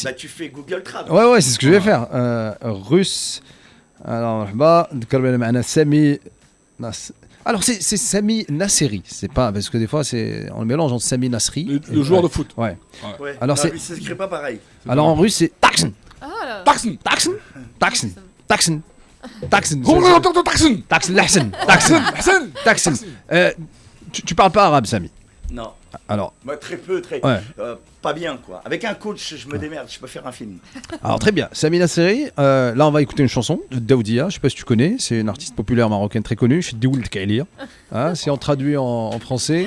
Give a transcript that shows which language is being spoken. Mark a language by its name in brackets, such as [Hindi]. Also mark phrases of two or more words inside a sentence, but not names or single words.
[French] Bah, tu fais Google Trad. Ouais, c'est ce que je vais faire. Russe. Alors, Sami. Alors, c'est Sami Nasseri. C'est pas. Parce que des fois, on le mélange entre Sami Nasri. Le joueur de foot. Ouais. Ouais. Alors, non, mais ça s'écrit pas pareil. Alors, en russe, c'est Taxen. Ah là. Taxen. Taxen. Taxen. Taxen. Taxen. Taxen. Taxen. Taxen. Taxen. Taxen. Tu parles pas arabe, Sami? Non. Alors. Moi, très peu, Ouais. pas bien, quoi. Avec un coach, je me démerde, je peux faire un film. Alors très bien, Sami Nasseri, là on va écouter une chanson de Daoudia, je sais pas si tu connais, c'est une artiste populaire marocaine très connue, chez Dioul Kailir. Si on traduit en français...